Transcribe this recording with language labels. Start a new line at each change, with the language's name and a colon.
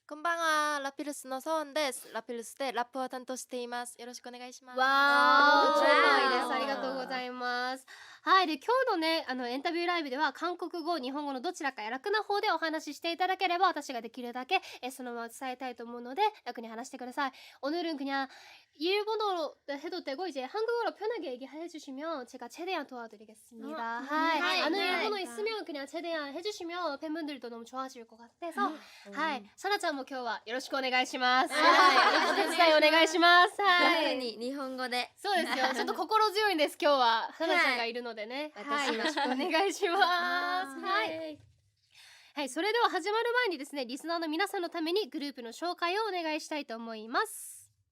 Japanese: こんばんは、ラピルスのソーンです。ラピルスでラップを担当しています。よろしくお願いします。わー、超可愛いです。ありがとうございます。はい、で今日のねエンタビューライブでは韓国語日本語のどちらか楽な方でお話ししていただければ私ができるだけそのまま伝えたいと思うので楽に話してください.
Korean: 오늘은 그냥 일본어로 해도 되고 이제 한국어로 편하게 얘기해 주시면 제가 최대한 도와드리겠습니다. 하이. 아는 일본어 있으면 그냥 최대한 해주시면 팬분들도 너무 좋아하실 것 같아서. 하이.
Japanese: 사나ちゃんも今日はよろしくお願いします。はい。お手伝いお願いします。はい。に日本語で。そうですよ。ちょっと心強いんです今日は。サナちゃんがいるのでね。はい。よろしくお願いします。はい。はい、それでは始まる前にですね、リスナーの皆さんのためにグループの紹介をお願いしたいと思います。